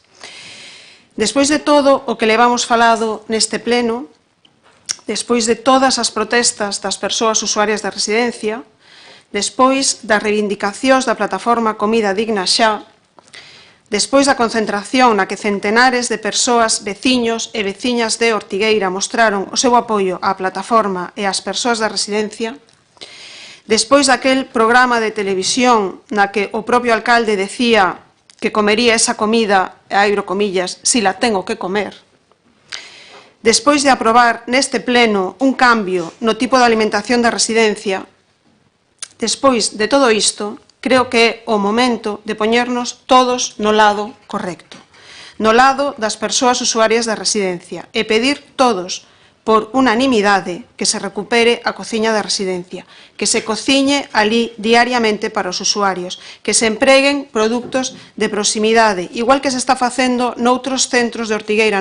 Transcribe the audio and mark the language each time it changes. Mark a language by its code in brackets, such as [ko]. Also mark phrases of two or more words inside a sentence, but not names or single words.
[gl] Despois de todo o que levamos falado neste pleno, despois de todas as protestas das persoas usuarias da residencia, despois das reivindicacións da plataforma Comida Digna Xa, despois da concentración na que centenares de persoas, veciños e veciñas de Ortigueira mostraron o seu apoio á plataforma e ás persoas da residencia, despois daquel programa de televisión na que o propio alcalde decía que comería esa comida, e abro comillas, [es] si la tengo que comer, [gl] despois de aprobar neste pleno un cambio no tipo de alimentación da residencia, despois de todo isto, creo que é o momento de poñernos todos no lado correcto, no lado das persoas usuarias da residencia e pedir todos, por unanimidade, que se recupere a cociña da residencia, que se cociñe ali diariamente para os usuarios, que se empreguen produtos de proximidade, igual que se está facendo noutros centros de Ortigueira.